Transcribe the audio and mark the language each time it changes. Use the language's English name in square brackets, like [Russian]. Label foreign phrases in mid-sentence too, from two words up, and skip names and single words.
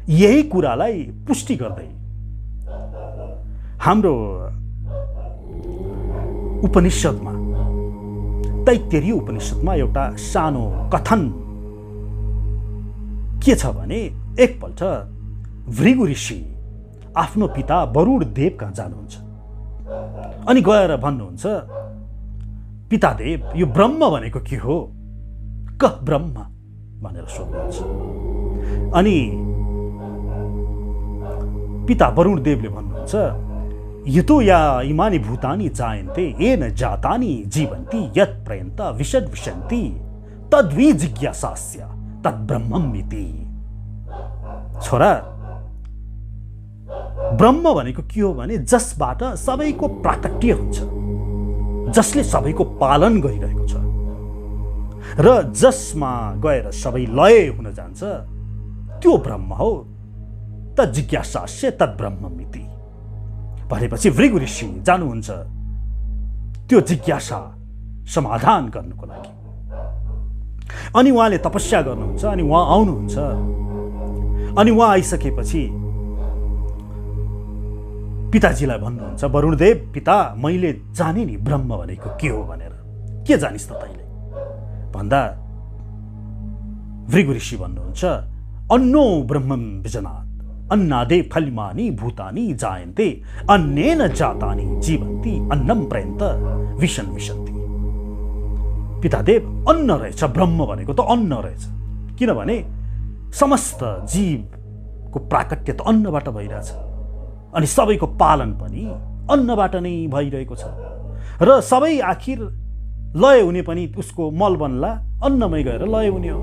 [Nepali] यही कुरालाई पुष्टि गर्दै हाम्रो उपनिषदमा, तैत्तिरीय उपनिषदमा एउटा सानो कथन के छ भने, एकपल्ट भृगु ऋषि आफ्नो पिता वरुण देव कहाँ जानुहुन्छ अनि गएर भन्नुहुन्छ, पितादेव, यो ब्रह्म भनेको के हो? [Sanskrit] क ब्रह्म [Nepali] भनेर सोध्नुहुन्छ। अनि पिता वरुण देवले भन्नुहुन्छ, [Sanskrit] यतो या इमानि भूतानि जायन्ते येन जातानि जीवन्ति यत् प्रयन्त विशद विशन्ति तद्वि जिज्ञासास्य तद् ब्रह्मम् इति। [Nepali] छोरा, ब्रह्म भनेको के हो भने जसबाट सबैको प्राकट्य हुन्छ, जसले सबैको पालन गरिरहेको छ र जसमा गएर सबै लय हुन जान्छ, त्यो ब्रह्म हो। [Sanskrit] त जिज्ञासास्य तद् ब्रह्मम् इति [Nepali] भनेपछि भृगु ऋषि जानुहुन्छ त्यो जिज्ञासा समाधान गर्नको लागि। अनि उहाँले तपस्या गर्नुहुन्छ, अनि उहाँ आउनुहुन्छ। अनि उहाँ आइसकेपछि पिताजीलाई भन्नुहुन्छ, वरुणदेव, पिता, मैले जाने नि ब्रह्म भनेको के हो भनेर। के जानिस् त तैँले भन्दा भृगु ऋषि भन्नुहुन्छ, [Sanskrit] अन्नो ब्रह्मं विजनात् अन्नादेव खलिमानि भूतानि जायन्ते अन्नेन जातानि जीवन्ति अन्नं प्रयन्त विशन विशन्ति। [Nepali] पितादेव, अन्न रहेछ, ब्रह्म भनेको त अन्न रहेछ। किनभने समस्त जीवको प्राकट्य त अन्नबाट भइरहेछ अनि सबैको पालन पनि अन्नबाट नै भइरहेको छ र सबै आखिर लय हुने पनि उसको मल बन्ला, अन्नमै गएर लय हुने हो।